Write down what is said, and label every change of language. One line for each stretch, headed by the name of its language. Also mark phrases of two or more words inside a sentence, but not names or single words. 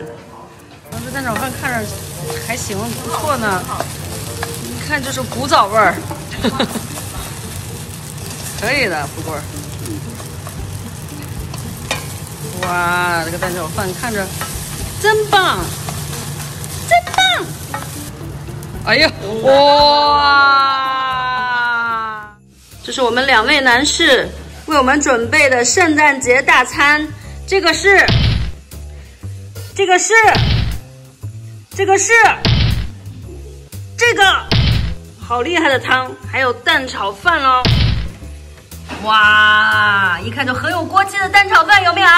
Chinese: 這蛋炒飯看着還行，不錯呢，一看就是古早味兒，可以的，富貴。哇，這個蛋炒飯看着真棒，真棒！哎呀，哇！這是我們兩位男士為我們準備的聖誕節大餐，這個是這個好厲害的湯，還有蛋炒飯哦！哇，一看就很有鍋氣的蛋炒飯，有沒有？